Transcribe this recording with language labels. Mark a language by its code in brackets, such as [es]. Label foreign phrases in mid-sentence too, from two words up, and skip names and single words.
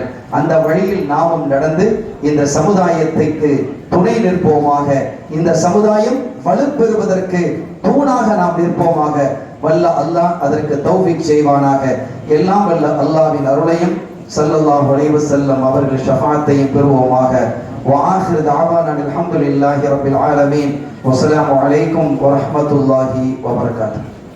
[ta] அந்த வழியில் நாமும் நடந்து இந்த சமுதாயத்திற்கு துணை நிற்போமாக. இந்த சமுதாயம் வலுப்பெறுவதற்கு தூணாக நாம் நிற்போமாக. வல்ல அல்லாஹ் அதற்கு தௌஃபீக் செய்வானாக. எல்லாம் வல்ல அல்லாஹ்வின் அருளையும் [ar] صلى الله عليه وسلم [ta] அவர்கள் ஷஃபாஅத்தையும் பெறுவோமாக. [ar] وآخر دعوانا الحمد لله رب العالمين والسلام عليكم ورحمة الله وبركاته.